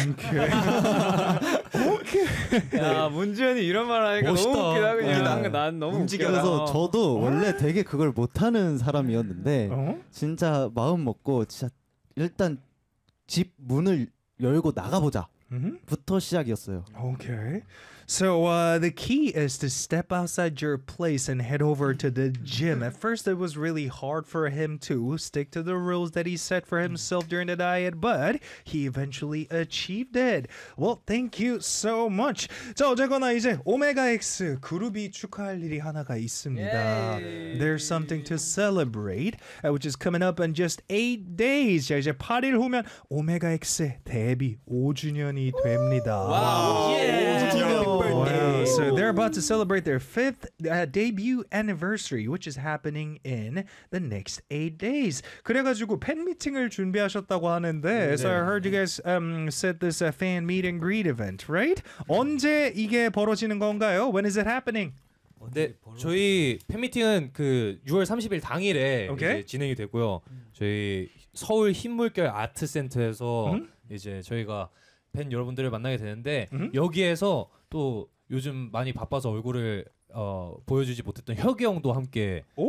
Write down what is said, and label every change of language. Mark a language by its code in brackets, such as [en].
[en] 오케이. 오케이. [ko] 야, 문지현이 이런 말 하니까 멋있다. 너무 웃기다. 그냥 난 너무 움직여. 그래서 저도 원래 되게 그걸 못 하는 사람이었는데 진짜 마음 먹고 진짜 일단 집 문을 열고 나가 보자. 부터 시작이었어요. [en] Okay. So the key is to step outside your place and head over to the gym. At first, it was really hard for him to stick to the rules that he set for himself during the diet, but he eventually achieved it. Well, thank you so much. [ko] 자, 어쨌거나 이제 오메가 X 그룹이 축하할 일이 하나가 있습니다. [en] Yay. There's something to celebrate, which is coming up in just 8 days. [ko] 자, 이제 8일 후면 오메가 X 데뷔 5주년이 됩니다. [en] Wow. Yeah. Wow. So they're about to celebrate their 5th debut anniversary, which is happening in the next 8 days. [ko] 그래가지고 팬 미팅을 준비하셨다고 하는데, 네, so I heard 네. [en] you guys set this fan meet and greet event, right? [ko] 언제 이게 벌어지는 건가요? [en] When is it happening? [ko] 네, 저희 팬 미팅은 그 6월 30일 당일에 okay. 이제 진행이 되고요. 저희 서울 흰물결 아트센터에서 이제 저희가 팬 여러분들을 만나게 되는데 여기에서 또 요즘 많이 바빠서 얼굴을 보여주지 못했던 혁이 형도 함께